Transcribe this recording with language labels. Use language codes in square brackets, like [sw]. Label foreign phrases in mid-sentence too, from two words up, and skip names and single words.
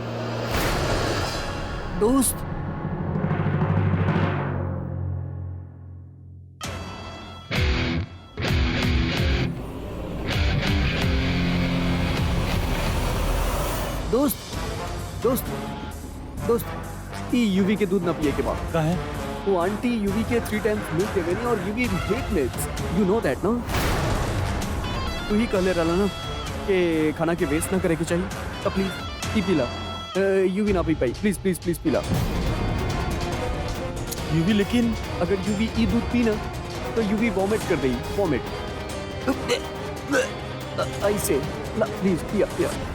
[bho] दोस्त दोस्त दोस्त दोस्त यूवी के दूध ना पिए के बाद का है? वो आंटी यूवी के 3 [en] times milk [bho] देवेनी और यूवी [en] hate milk. you know that ना? [bho] तू ही कहले रहला ना कि खाना के वेस्ट ना करे के चाहिए। तो प्लीज ई पीला। यूवी ना पी पाई। प्लीज प्लीज प्लीज पीला। यूवी लेकिन अगर यूवी ई दूध पी ना तो यूवी वॉमिट कर देगी। वॉमिट ऐसे ला प्लीज पिया पिया।